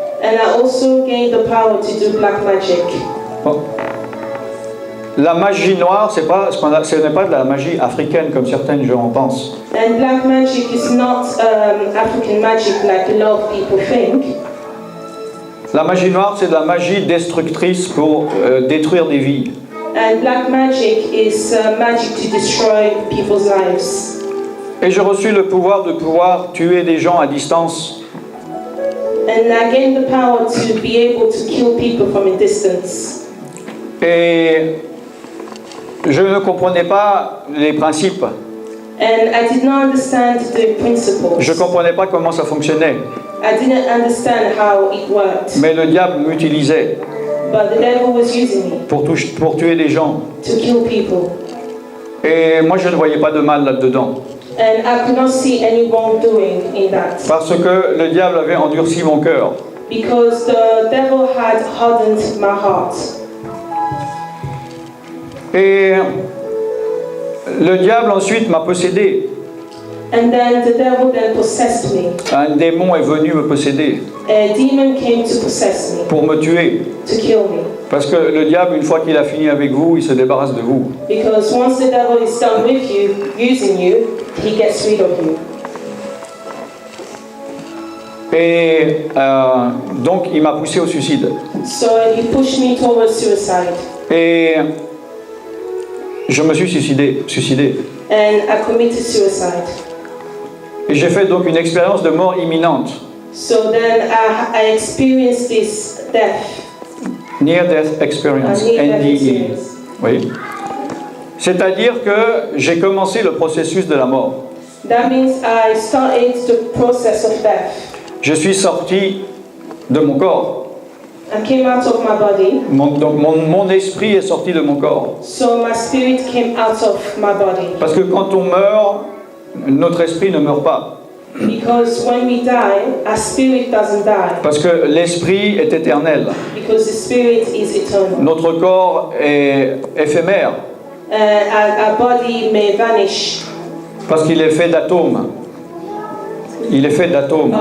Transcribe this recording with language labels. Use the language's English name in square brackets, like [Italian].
[English] And I also gained the power to do black magic. [French] Bon. La magie noire, ce n'est pas de la magie africaine comme certaines gens en pensent. [English] And black magic is not African magic like a lot of people think. [French] La magie noire, c'est de la magie destructrice pour détruire des vies. [English] And black magic is magic to destroy people's lives. [French] Et j'ai reçu le pouvoir de pouvoir tuer des gens à distance. [English] And I gained the power to be able to kill people from a distance. [French] Et je ne comprenais pas les principes. [English] And I did not understand the principles. [French] Je ne comprenais pas comment ça fonctionnait. [English] I didn't understand how it worked. [French] Mais le diable m'utilisait. [English] But the devil was using me. [French] Pour tuer des gens. [English] To kill people. [French] Et moi je ne voyais pas de mal là-dedans. [English] And I could not see any wrongdoing in that. [French] Parce que le diable avait endurci mon cœur. [English] Because the devil had hardened my heart. [French] Et le diable ensuite m'a possédé. [English] And then the devil then possessed me. [French] Un démon est venu me posséder. [English] A demon came to possess me. [French] Pour me tuer. [English] To kill me. [French] Parce que le diable, une fois qu'il a fini avec vous, il se débarrasse de vous. [English] Because once the devil is done with you, using you, he gets rid of you. [French] Et donc il m'a poussé au suicide. [English] So he pushed me towards suicide. [French] Et je me suis suicidé. [English] And I committed suicide. [French] Et j'ai fait donc une expérience de mort imminente. [English] So then I experienced this death. Near Death Experience, NDE. [French] Oui. C'est-à-dire que j'ai commencé le processus de la mort. [English] That means I started the process of death. [French] Je suis sorti de mon corps. [English] I came out of my body. [French] Donc mon esprit est sorti de mon corps. [English] So my spirit came out of my body. [French] Parce que quand on meurt, notre esprit ne meurt pas. [English] Because when we die, our spirit doesn't die. [French] Parce que l'esprit est éternel. [English] Because the spirit is eternal. [French] Notre corps est éphémère. [English] Our body may vanish. [French] Parce qu'il est fait d'atomes. Il est fait d'atomes.